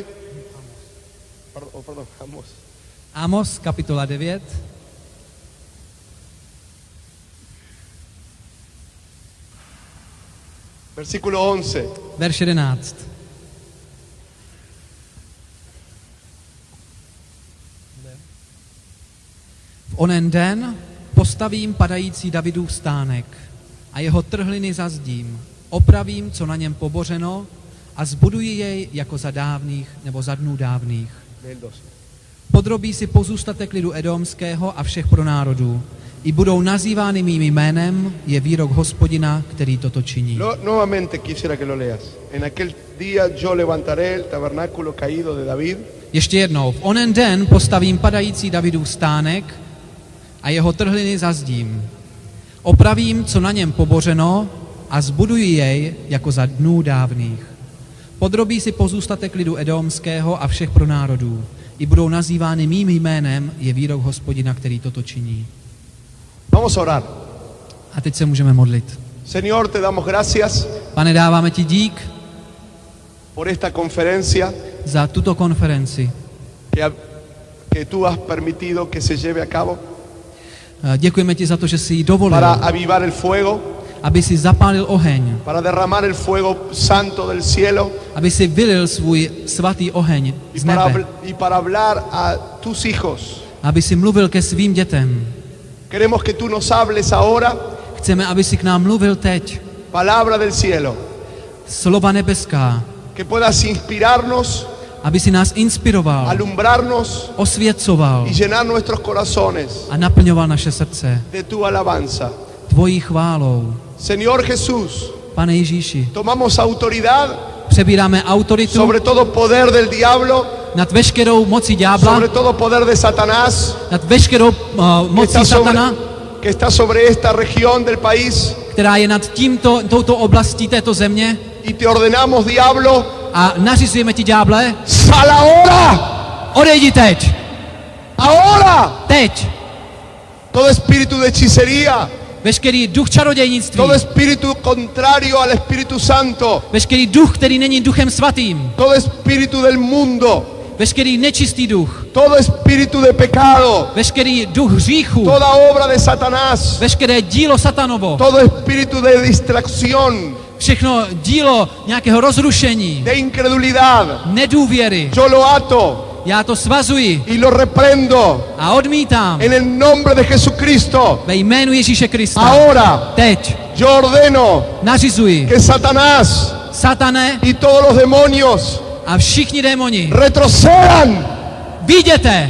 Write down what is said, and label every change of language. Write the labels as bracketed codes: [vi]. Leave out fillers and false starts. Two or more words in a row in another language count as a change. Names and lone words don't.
[es] Perdón, Amós. [cs] Ámos, kapitola 9. [es] Versículo 11. [cs] Verš 11. V onen den postavím padající Davidův stánek a jeho trhliny zazdím, opravím, co na něm pobořeno, a zbuduji jej jako za dávných nebo za dnů dávných. [es] Del 12. [cs] Podrobí si pozůstatek lidu edomského a všech pronárodů. I budou nazývány mým jménem, je výrok Hospodina, který toto činí. [es] Nuevamente quisiera que lo leas. En aquel día yo levantaré el tabernáculo caído de David [cs] Ještě jednou. V onen den postavím padající Davidův stánek a jeho trhliny zazdím. Opravím, co na něm pobořeno, a zbuduji jej jako za dnů dávných. Podrobí si pozůstatek lidu edomského a všech pronárodů. I budou nazývány mým jménem, je výrok Hospodina, který toto činí. [es] Vamos a orar. [cs] A teď se můžeme modlit. [es] Señor, te damos gracias [cs] Pane, dáváme ti dík [es] por esta conferencia [cs] za tuto konferenci. [es] que tú has permitido que se lleve a cabo [cs] Děkujeme ti za to, že jsi ji dovolil, [es] para avivar el fuego, [cs] aby si zapálil oheň, [es] para derramar el fuego santo del cielo [cs] aby si vylil svůj svatý oheň z nebe, [es] y para hablar a tus hijos. [cs] aby si mluvil ke svým dětem. [es] Queremos que tú nos hables ahora, [cs] Chceme, aby si k nám mluvil teď. [es] palabra del cielo, [cs] Slova nebeská, [es] que puedas inspirarnos, [cs] aby si nás inspiroval, [es] alumbrarnos [cs] osvěcoval [es] y llenar nuestros corazones [cs] a naplňoval naše srdce [es] de tu alabanza. [cs] tvojí chválou. [es] Señor Jesús, [cs] Pane Ježíši, [es] tomamos autoridad [cs] přebíráme autoritu [es] sobre todo poder del diablo, [cs] nad veškerou mocí ďábla, [es] sobre todo poder de Satanás, [cs] nad veškerou mocí satana, [es] que está sobre esta región del país, [cs] která je nad touto oblastí této země, [es] y te ordenamos, diablo, [cs] a nařizujeme ti, ďáble, [es] sal ahora, [cs] odejdi teď. [es] Ahora, [cs] teď, [es] todo espíritu de hechicería, [cs] veškerý duch čarodějnictví, [es] todo espíritu contrario al Espíritu Santo, [cs] veškerý duch, který není duchem svatým, [es] todo espíritu del mundo, [cs] veškerý nečistý duch, [es] todo espíritu de pecado, [cs] veškerý duch hříchu, [es] toda obra de Satanás, [cs] veškeré dílo satanovo, [es] todo espíritu de distracción, [cs] všechno dílo nějakého rozrušení, [es] de incredulidad, [cs] nedůvěry, [es] yo lo ato [cs] já to svazuji [es] y lo reprendo [cs] a odmítám [es] en el nombre de Jesucristo. [cs] ve jménu Ježíše Krista. [es] Ahora [cs] Teď [es] yo ordeno [cs] nařizuji, [es] que Satanás [cs] satane [es] y todos los demonios [cs] a všichni démoni, [es] retrocedan [cs] vyjděte